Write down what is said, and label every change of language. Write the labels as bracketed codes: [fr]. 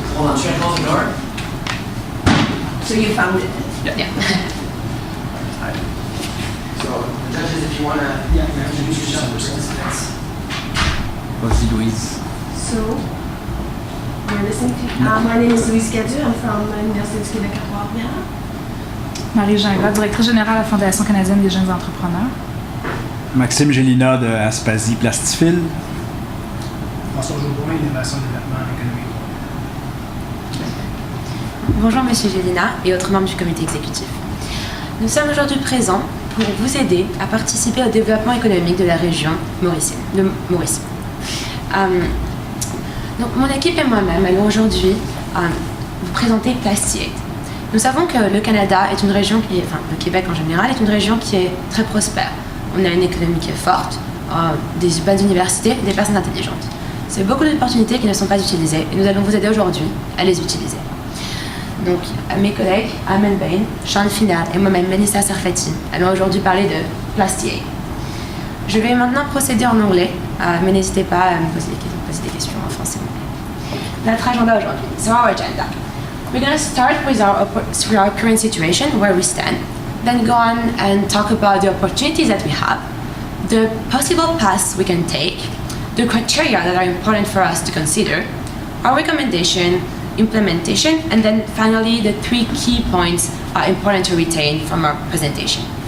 [en] hold on, should I close the door? So you found it. Yeah. So the judges, if you want to introduce yourself for participants. [fr] Vas-y, Louise. [en] So, you're listening to my name is Louise Cadu. I'm from l'Université du Québec à Trois-Rivières. [fr] Marie Gingras, directrice générale à la Fondation canadienne des jeunes entrepreneurs. Maxime Gélina de Aspasie Plastifil. François Jourdain, Innovation, Développement, Économie. Bonjour Monsieur Gélina et autres membres du comité exécutif. Nous sommes aujourd'hui présents pour vous aider à participer au développement économique de la région de Mauricie. Donc, mon équipe et moi-même allons aujourd'hui vous présenter Plastiaid. Nous savons que le Canada est une région le Québec en général est une région qui est très prospère. On a une économie qui est forte, des bonnes universités et des personnes intelligentes. C'est beaucoup d'opportunités qui ne sont pas utilisées et nous allons vous aider aujourd'hui à les utiliser. Donc, mes collègues, Amen Bain, Sean Final et moi-même, Melissa Sarfati, allons aujourd'hui parler de Plastiaid. Je vais maintenant procéder en anglais, mais n'hésitez pas à me poser des questions en français. Notre agenda aujourd'hui. [en] So our agenda. We're going to start with our current situation, where we stand, then go on and talk about the opportunities that we have, the possible paths we can take, the criteria that are important for us to consider, our recommendation, implementation, and then finally the 3 key points are important to retain from our presentation.